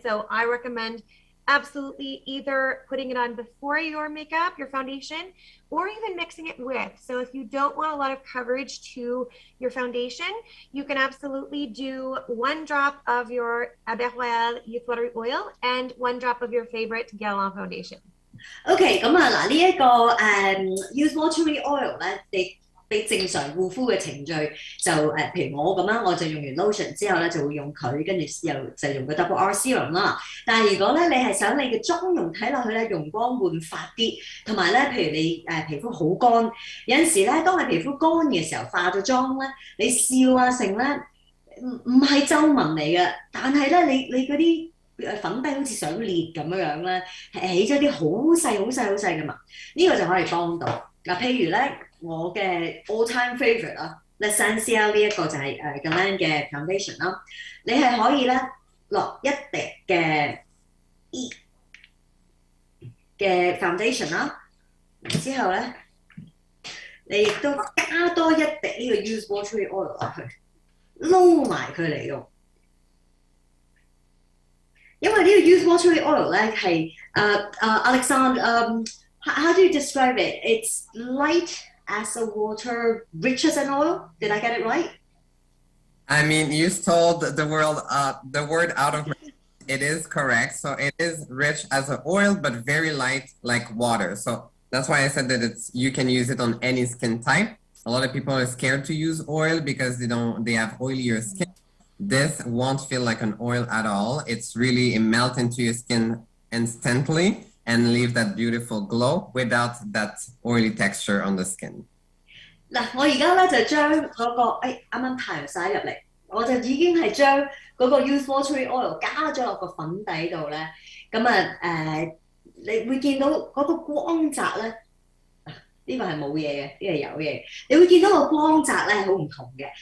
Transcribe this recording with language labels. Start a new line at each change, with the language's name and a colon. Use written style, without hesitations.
English: So I recommend absolutely either putting it on before your makeup, your foundation, or even mixing it with. So if you don't want a lot of coverage to your foundation, you can absolutely do 1 drop of your Abe Royal Youth Watery Oil and 1 drop of your favorite GUERLAIN foundation.
Cantonese: OK， 咁啊嗱，呢一個Youth Watery Oil 咧，你正常護膚嘅程序就譬如我咁啦，我就用完 lotion 之後咧就會用佢，跟住又就用個 double R serum 啦。但係如果咧你係想你嘅妝容睇落去咧容光煥發啲，同埋咧譬如你皮膚好乾，有陣時咧當你皮膚乾嘅時候化咗妝咧，你笑啊成咧唔係皺紋嚟嘅，但係咧你嗰啲粉底好似想裂咁樣咧，係起咗啲好細好細好細嘅紋，呢個就可以幫到嗱。譬如咧。我嘅 all-time favourite 啦 ，L'Essential 呢一個就係GUERLAIN嘅 foundation 啦，你係可以咧落一滴嘅 foundation 啦，之後咧你亦都加多一滴呢個 Youth Watery Oil 落去，撈埋佢嚟用。因為呢個 Youth Watery Oil 咧係Alexandre，
English: how do you describe it? It's light as a water, rich as an oil. Did I get it right? I mean, you stole the word out of my mouth. It is correct. So it is rich as an oil, but very light like water. So that's why I said that you can use it on any skin type. A lot of people are scared to use oil because they have oilier skin. This won't feel like an oil at all. It's really, it melts into your skin instantly and leave that beautiful glow without that oily texture on the skin.
Cantonese: 嗱，我而家咧就將嗰個啱啱太陽曬入嚟，我就已經係將嗰個 Youth Watery Oil 加咗落個粉底度咧，咁你會見到嗰個光澤咧，呢個係冇嘢嘅，呢個係有嘢，你會見到個光澤咧係好唔同嘅。